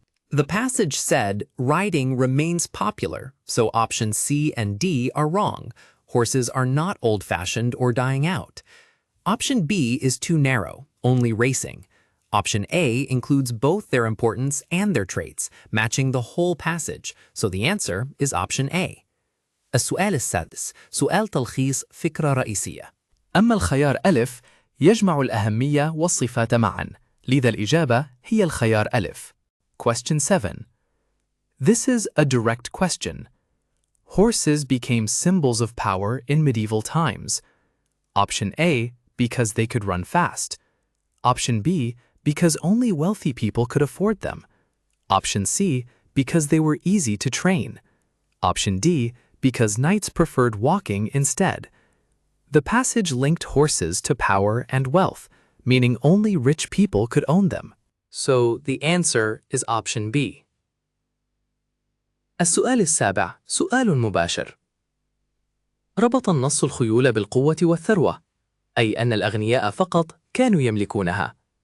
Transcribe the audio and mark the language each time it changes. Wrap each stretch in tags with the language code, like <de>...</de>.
<en>The passage said riding remains popular, so options C and D are wrong. Horses are not old-fashioned or dying out. Option B is too narrow, only racing. Option A includes both their importance and their traits, matching the whole passage, so the answer is option A.</en> <ar>السؤال السادس سؤال تلخيص فكرة رئيسية. أما الخيار ألف يجمع الأهمية والصفات معا، لذا الإجابة هي الخيار ألف.</ar> <en>Question 7. This is a direct question. Horses became symbols of power in medieval times. Option A, because they could run fast. Option B, because only wealthy people could afford them. Option C, because they were easy to train. Option D, because knights preferred walking instead. The passage linked horses to power and wealth, meaning only rich people could own them. So the answer is option B.</en> <ar>السؤال السابع سؤال مباشر. ربط النص الخيول بالقوة والثروة، أي أن الأغنياء فقط كانوا يملكونها.</ar>